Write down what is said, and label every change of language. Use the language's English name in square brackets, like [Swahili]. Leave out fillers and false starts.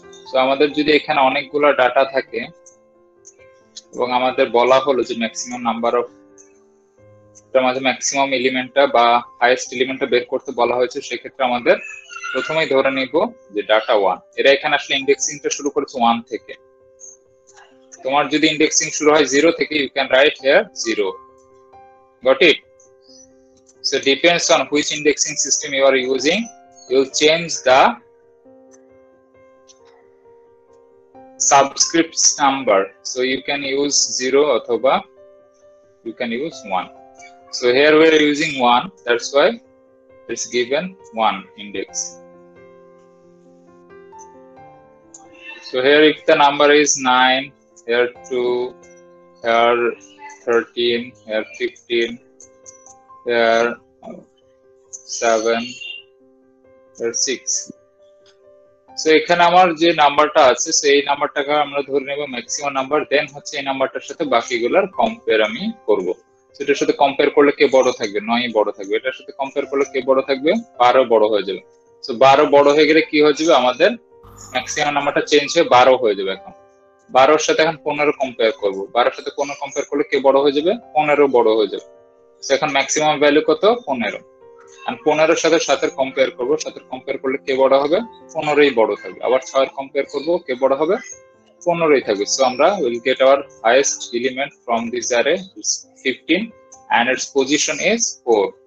[Bangla] So আমাদের যদি এখানে অনেকগুলো ডাটা থাকে এবং আমাদের বলা হলো যে ম্যাক্সিমাম নাম্বার অফ, তার মাঝে ম্যাক্সিমাম এলিমেন্টটা বা হাইয়েস্ট এলিমেন্টটা বের করতে বলা হয়েছে, সেক্ষেত্রে আমাদের প্রথমেই ধরে নিব যে ডাটা 1। এরা এখানে আসলে ইন্ডেক্সিংটা শুরু করেছে 1 থেকে। তোমার যদি ইন্ডেক্সিং শুরু হয় 0 থেকে, [English] you can write here 0. Got it? So depends on which indexing system you are using, you will change the subscripts number. So you can use 0 [Bangla] অথবা [English] you can use 1. So here we are using 1, that's why it's given 1 index. So here if the number is 9, here 2, here 13, here 15, here 7, here 6. [Bangla] So এখানে আমার যে নাম্বারটা আছে সেই নাম্বারটাকে আমরা ধরে নেব ম্যাক্সিমাম নাম্বার, দেন হচ্ছে এই নাম্বারটার সাথে বাকিগুলোর কম্পেয়ার আমি করব। সেটার সাথে কম্পেয়ার করলে কে বড় থাকবে, 9 বড় থাকবে। এটার সাথে কম্পেয়ার করলে কে বড় থাকবে, 12 বড় হয়ে যাবে। সো 12 বড় হয়ে গেলে কি হয়ে যাবে, আমাদের ম্যাক্সিমাম নাম্বারটা চেঞ্জ হয়ে 12 হয়ে যাবে। এখন 12 এর সাথে এখন 15 কম্পেয়ার করব, 12 এর সাথে 15 কম্পেয়ার করলে কে বড় হয়ে যাবে, 15 বড় হয়ে যাবে। সো এখন ম্যাক্সিমাম ভ্যালু কত, 15। আর 15 এর সাথে 7 এর কম্পেয়ার করব, 7 এর কম্পেয়ার করলে কে বড় হবে, 15ই বড় থাকবে। আবার 6 এর কম্পেয়ার করব, কে বড় হবে, 15ই থাকবে। সো আমরা [English] will get our highest element from this array is 15 and its position is 4.